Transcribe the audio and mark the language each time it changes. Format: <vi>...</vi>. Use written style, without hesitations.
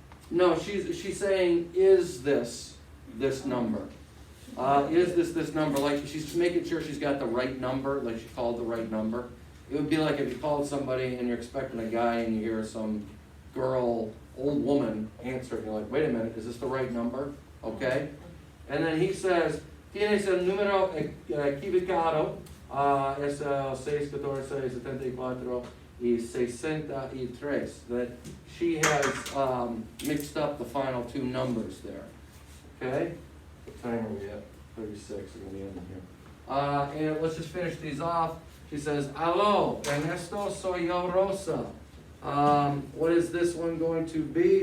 <en>No, she's saying, is this number? Is this number? Like, she's making sure she's got the right number, like she called the right number. It would be like if you called somebody and you're expecting a guy and you hear some girl, old woman answer, and you're like, wait a minute, is this the right number? Okay?</en> <es>And then he says, tienes el número equivocado, es el 6, 14, 74 y 63.</es> <en>That she has mixed up the final two numbers there. Okay? What time are we at? 36, we're going to be ending here. And let's just finish these off. She says, "Aló, Ernesto, soy yo, Rosa." What is this one going to be?</en>